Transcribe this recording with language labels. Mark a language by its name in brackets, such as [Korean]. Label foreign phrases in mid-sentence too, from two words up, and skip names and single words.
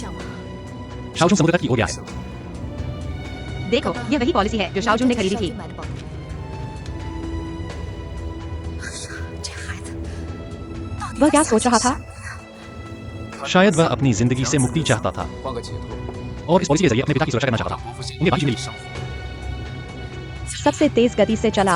[Hindi] शाओजुन समुद्र तट की ओर गया है। देखो, ये वही पॉलिसी है जो शाओजुन ने खरीदी थी। वह क्या सोच रहा था? शायद वह अपनी जिंदगी से मुक्ति चाहता था [Chinese] 换个解脱， [Hindi] और इस पॉलिसी के जरिए अपने पिता की सुरक्षा करना चाहता [Chinese] 不 [Hindi] था। [Chinese] 负心 [Hindi] उन्हें बाकी मिली। [Chinese] 上浮。 [Hindi] सबसे तेज गति से चलाओ।